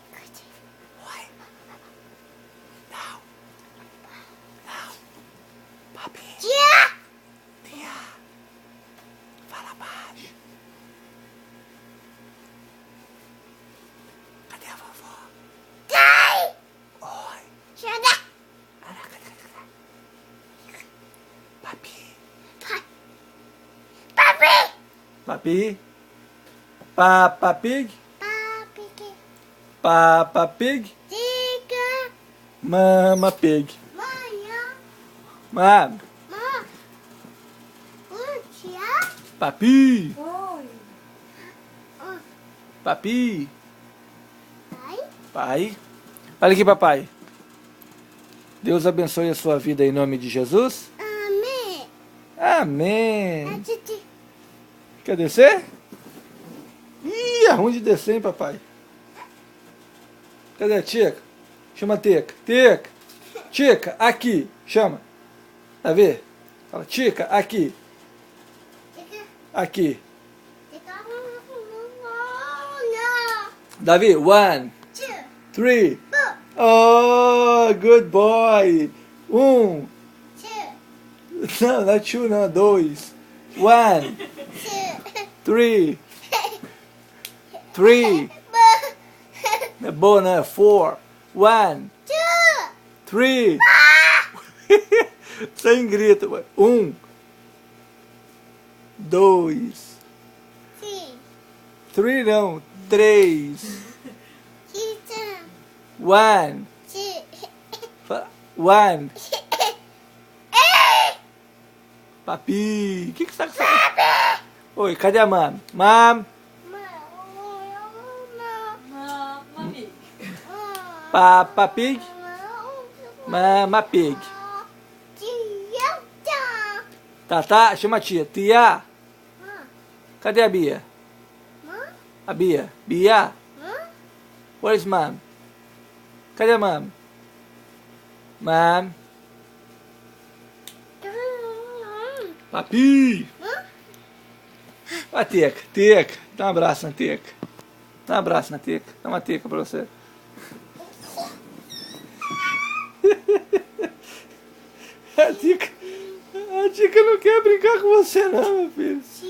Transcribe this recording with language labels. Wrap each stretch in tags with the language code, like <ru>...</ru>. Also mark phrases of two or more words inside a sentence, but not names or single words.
<pt>Não. Não. Papi. Tia. Fala baixo. Cadê a vovó? Oi. Papi. Papi. Papa Pig. Papa Pig. Mama Pig. Mam. Papi. Oi. Papi. Pai. Olha aqui, papai. Deus abençoe a sua vida em nome de Jesus. Amém. Quer descer? Ih, é ruim de descer, hein, papai? Cadê a Tica? Chama a Tica. Tica. Tica, aqui. Chama. Tá vendo? Fala, Tica, aqui. Aqui. Davi, 1, 3.</pt> <en>Oh, good boy. 1.</en> <pt>Não, não é 2, não. 2. 1, 3. 3. Não é boa, não é 4. 1, 3. Sem grito. 1, 2. 3 não. 3. 1. 1. Papi. O que você tá com essa... Oi, cadê a mam? Mam. Papa Pig. Mama Pig. Tá, chama a tia. Tia. Cadê a Bia? A Bia. Bia.</pt> <en>Where's mom?</en> <pt>Cadê a mom? Mom. Papi. A Teca. Teca. Dá um abraço na Teca. Dá um abraço na Teca. Dá uma Teca pra você. A Teca não quer brincar com você não, meu filho.</pt>